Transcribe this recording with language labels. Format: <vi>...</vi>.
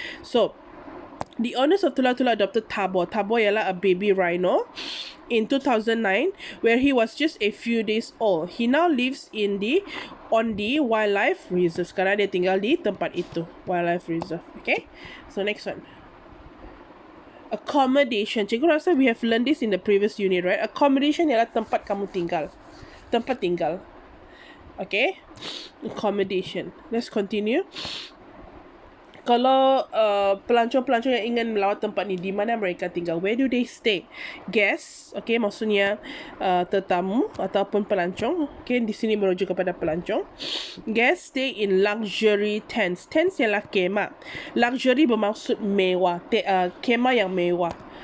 <en>So, the owners of Tula-Tula adopted Tabo. Tabo ialah a baby rhino in 2009, where he was just a few days old. He now lives on the wildlife reserve.</en> <ms>Sekarang dia tinggal di tempat itu, wildlife reserve. Okay,</ms> <en>so next one.</en> <ms>Accommodation. Cikgu rasa</ms> <en>we have learned this in the previous unit, right?</en> <ms>Accommodation ialah tempat kamu tinggal. Tempat tinggal. Okay, accommodation.</ms> <en>Let's continue.</en> <ms>Kalau pelancong-pelancong yang ingin melawat tempat ni, di mana mereka tinggal?</ms> <en>Where do they stay?</en> <ms>Guests, okay, maksudnya tetamu ataupun pelancong. Okay, di sini merujuk kepada pelancong.</ms> <en>Guests stay in luxury tents. Tents</en> <ms>ialah kemah. Luxury bermaksud mewah. Kemah yang mewah.</ms>